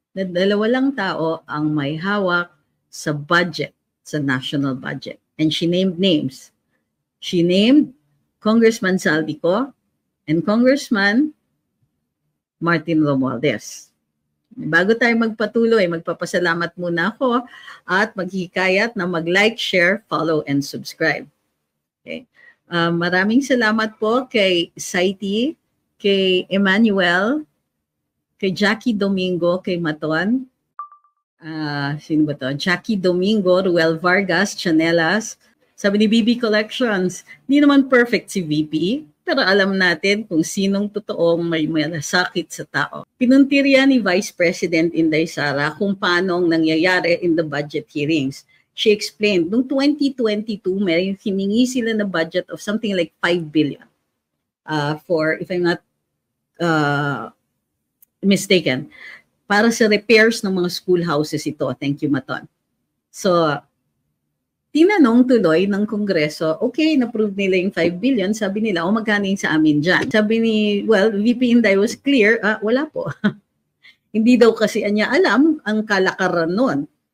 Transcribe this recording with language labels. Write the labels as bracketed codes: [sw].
[tl] 2 lang tao ang may hawak sa budget, sa national budget. [en] And she named names. She named Congressman Saldico and Congressman Martin Romualdez. [tl] Bago tayo magpatuloy, magpapasalamat muna ako at maghihikayat na mag- like, share, follow, and subscribe. Okay. Maraming salamat po kay Saiti, kay Emmanuel, kay Jackie Domingo, kay Maton, sino ba to? Jackie Domingo, Ruel Vargas, Chanelas. Sabi ni BB Collections, hindi naman perfect si VP, pero alam natin kung sinong totoong may malasakit sa tao. Pinuntirya ni Vice President Inday Sara kung paano nangyayari in the budget hearings. [en] She explained, noong 2022, may hiningi sila na budget of something like 5 billion. For, if I'm not mistaken, para sa repairs ng mga schoolhouses ito. [tl] Thank you, Maton. So, tinanong tuloy ng Kongreso, okay, na-prove nila yung 5 billion, sabi nila, magkano yung sa amin dyan? Sabi ni, VP Inday was clear, wala po. Hindi daw kasi niya alam ang kalakaran nun.